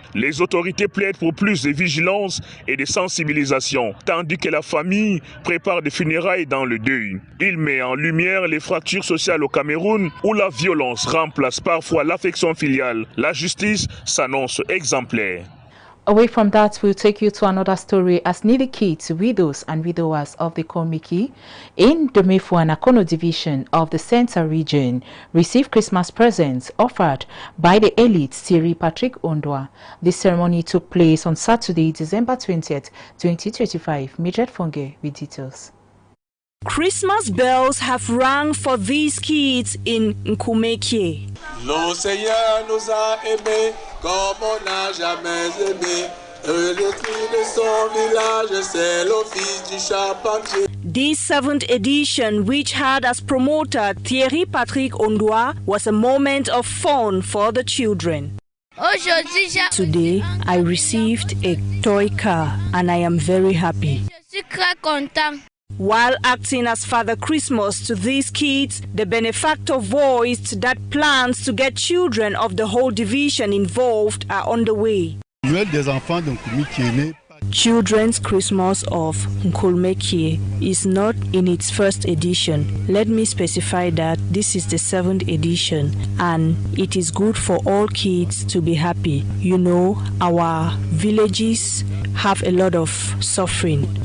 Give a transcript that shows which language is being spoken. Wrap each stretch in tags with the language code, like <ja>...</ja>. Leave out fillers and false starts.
<fr>Les autorités plaident pour plus de vigilance et de sensibilisation, tandis que la famille prépare des funérailles dans le deuil. Il met en lumière les fractures sociales au Cameroun, où la violence remplace parfois l'affection filiale. La justice s'annonce exemplaire.</fr> <en>Away from that, we'll take you to another story as needy kids, widows and widowers of the Kiki in the Mefuanakono division of the Centre region receive Christmas presents offered by the elite Thierry Patrick Ondwa. The ceremony took place on Saturday, December 20th, 2025. Midget Fonge with details. Christmas bells have rung for these kids in Nkumekie.</en> <fr>Le Seigneur nous a aimés comme on n'a jamais aimé. Le cri de son village, c'est le fils du charpentier.</fr> <en>This 7th edition, which had as promoter Thierry Patrick Ondwa, was a moment of fun for the children. Today, I received a toy car and I am very happy. While acting as Father Christmas to these kids, the benefactor voiced that plans to get children of the whole division involved are underway.</en> <fr>Noël des enfants de Kiki qui est né.</fr> <en>Children's Christmas of Nkulmekie is not in its first edition. Let me specify that this is the 7th edition and it is good for all kids to be happy. You know, our villages have a lot of suffering.</en>